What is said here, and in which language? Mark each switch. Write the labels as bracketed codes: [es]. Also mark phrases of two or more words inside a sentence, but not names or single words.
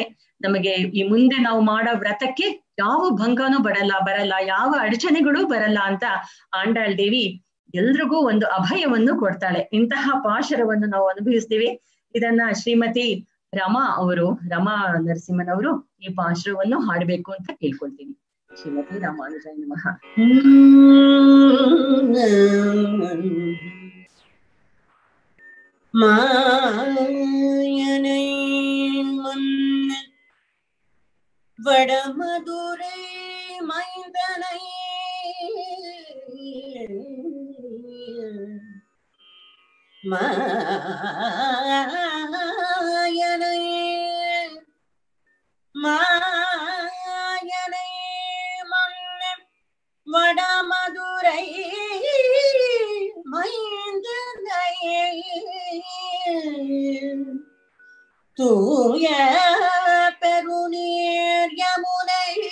[kn] ನಮಗೆ ಈ ಮುಂದೆ ನಾವು ಮಾಡೋ ವ್ರತಕ್ಕೆ ಯಾವ ಭಂಗನೂ ಬರಲ್ಲ, ಯಾವ ಅಡಚಣೆಗಳು ಬರಲ್ಲ ಅಂತ ಆಂಡಾಳ್ ದೇವಿ ಎಲ್ರಿಗೂ ಒಂದು ಅಭಯವನ್ನು ಕೊಡ್ತಾಳೆ. ಇಂತಹ ಪಾಶರವನ್ನು ನಾವು ಅನುಭವಿಸ್ತೀವಿ. ಇದನ್ನ ಶ್ರೀಮತಿ ರಮಾ ನರಸಿಂಹನವರು ಈ ಪಾಶರವನ್ನು ಹಾಡ್ಬೇಕು ಅಂತ ಕೇಳ್ಕೊಳ್ತೀನಿ. [sa] ಶ್ರೀಮತಿ ರಾಮಾನುಜಾಯ ನಮಃ. [ta] மாயனை முன்ன வடமதுரை மைந்தனை மாயனை முன்ன வடமதுரை மைந்தனை தூய பெருநீர் யமுனை